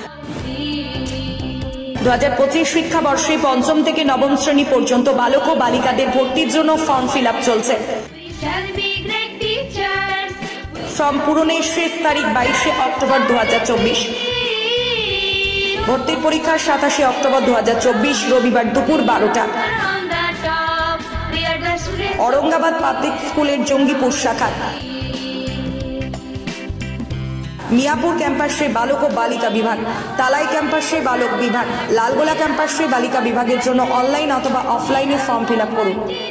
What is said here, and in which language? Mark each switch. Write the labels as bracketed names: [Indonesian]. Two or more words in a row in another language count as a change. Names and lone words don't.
[Bangla] 2025 শিক্ষাবর্ষে 5ম থেকে 9ম শ্রেণী পর্যন্ত বালক ও বালিকাদের ভর্তির জন্য [English] form fill up [Bangla] চলছে। ফর্ম পূরণের শেষ তারিখ 22শে অক্টোবর 2024। ভর্তির পরীক্ষা 27 অক্টোবর 2024 রবিবার দুপুর 12টা। ঔরঙ্গাবাদ পাবলিক স্কুলের জঙ্গিপুর শাখা মিয়াপুর ক্যাম্পাসে বালক ও বালিকা বিভাগ, তালাই ক্যাম্পাসে বালক বিভাগ, লালগোলা ক্যাম্পাসে বালিকা বিভাগের জন্য অনলাইন অথবা অফলাইনে [English] form fill up [Bangla] করুন।